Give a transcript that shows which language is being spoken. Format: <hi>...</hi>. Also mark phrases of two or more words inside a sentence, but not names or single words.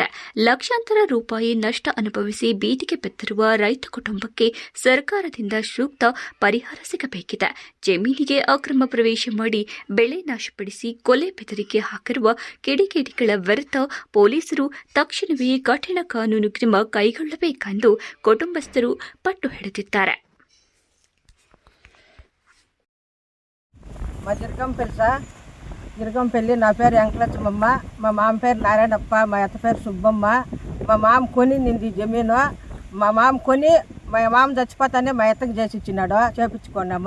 <kn>ಲಕ್ಷಾಂತರ ರೂಪಾಯಿ ನಷ್ಟ ಅನುಭವಿಸಿ ಬೀದಿಗೆ ಬಿದ್ದಿರುವ ರೈತ ಕುಟುಂಬಕ್ಕೆ ಸರ್ಕಾರದಿಂದ ಸೂಕ್ತ ಪರಿಹಾರ ಸಿಗಬೇಕಿದೆ. ಜಮೀನಿಗೆ ಅಕ್ರಮ ಪ್ರವೇಶ ಮಾಡಿ ಬೆಳೆ ನಾಶಪಡಿಸಿ ಕೊಲೆ ಬೆದರಿಕೆ ಹಾಕಿರುವ ಕಿಡಿಗೇಡಿಗಳ ವಿರುದ್ಧ ಪೊಲೀಸರು ತಕ್ಷಣವೇ ಕಠಿಣ ಕಾನೂನು ಕ್ರಮ ಕೈಗೊಳ್ಳಬೇಕೆಂದು ಕುಟುಂಬಸ್ಥರು ಪಟ್ಟು ಹಿಡಿದಿದ್ದಾರೆ.</kn> <te>గిరగంపల్లి నా పేరు వెంకటలక్ష్మమ్మ, మా మామ పేరు నారాయణప్ప, మా అత్త పేరు సుబ్బమ్మ. మా మామ కొని నింది జమీను. మా మామ కొని మా మామ చచ్చిపోతానే మా అత్తకి చేసి ఇచ్చినాడు, చేపించుకున్నాము.</te>